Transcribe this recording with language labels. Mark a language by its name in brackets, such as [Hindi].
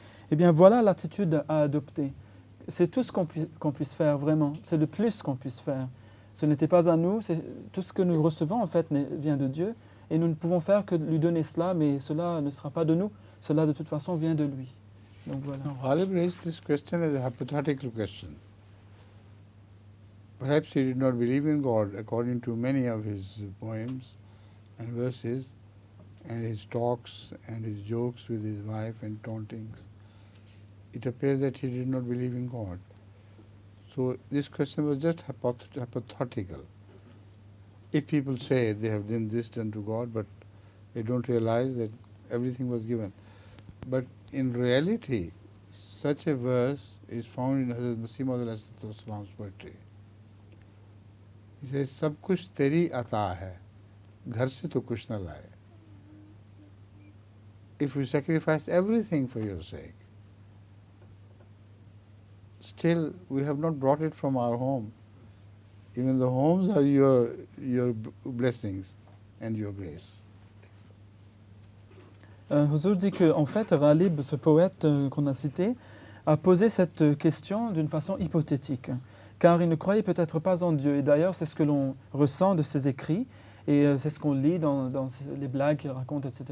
[French] Eh bien, voilà l'attitude à adopter. C'est tout ce qu'on puisse faire, vraiment. C'est le plus qu'on puisse faire. Ce n'était pas à nous, tout ce que nous recevons, en fait, vient de Dieu. Et nous ne pouvons faire que lui donner cela, mais cela ne sera pas de nous. Cela, de toute façon, vient de lui. Donc voilà. [English] Ghalib raised this question as a hypothetical question. Perhaps he did not believe in God according to many of his poems and verses, and his talks and his jokes with his wife and tauntings. It appears that he did not believe in God. So this question was just hypothetical. if people say they have done this done to God, but they don't realize that everything was given. But in reality, such a verse is found in Hazrat Masih Maud's poetry. He says, [Hindi] सब कुछ तेरी अता है, घर से तो कुछ न लाए. [English] If you sacrifice everything for your sake, still we have not brought it from our home. Even the homes are your blessings and your grace. [French] Huzur dit que, en fait, Ghalib, ce poète qu'on a cité, a posé cette question d'une façon hypothétique, car il ne croyait peut-être pas en Dieu. Et d'ailleurs, c'est ce que l'on ressent de ses écrits, et c'est ce qu'on lit dans les blagues qu'il raconte, etc.